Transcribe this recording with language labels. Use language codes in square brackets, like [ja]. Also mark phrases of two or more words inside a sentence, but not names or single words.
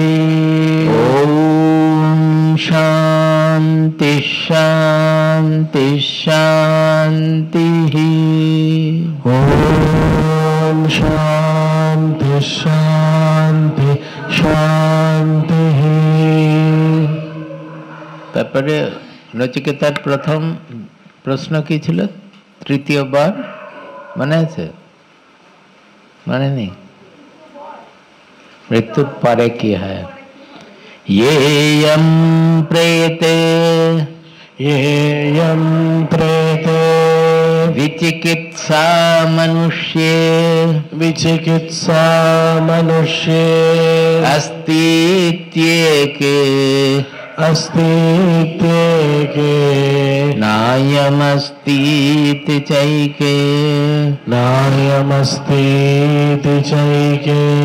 [sa] ॐ शान्ति शान्ति शान्तिः। ॐ शान्ति शान्ति शान्तिः। [bn] তারপরে নচিকেতার প্রথম প্রশ্ন কি ছিল? তৃতীয়বার মনে আছে? মনে নেই? [hi] मृत्यु परे की है। [sa] ये यम प्रेते, ये यम प्रेते, विचिकित्सा मनुष्ये, विचिकित्सा मनुष्ये, अस्तीत्येके, अस्तीत्येके, नायमस्तीति चैके, नायमस्तीति चैके,